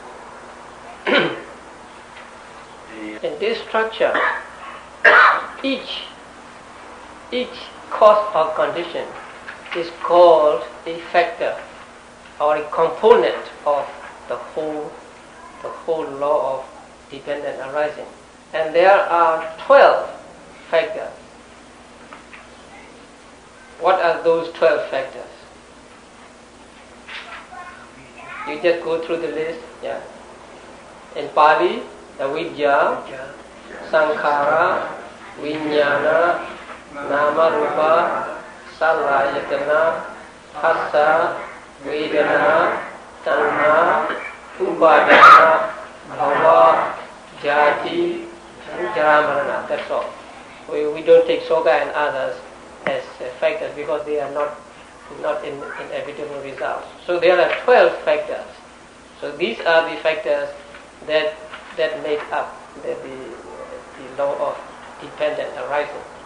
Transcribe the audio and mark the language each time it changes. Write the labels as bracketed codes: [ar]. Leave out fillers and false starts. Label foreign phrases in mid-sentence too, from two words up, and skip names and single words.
[en] In this structure, each cause or condition is called a factor or a component of the whole law of dependent arising. And there are 12 factors. What are those 12 factors? You just go through the list. Yeah. In Pali, [pi] avidya, sankhara, vijnana, nama rupa, salayatana, hassa, vedana, tanha, upadana, bhava, jati, jara marana. [en] That's all. We don't take soga and others as factors because they are not inevitable results. So there are 12 factors. So these are the factors that make up the law of dependent arising.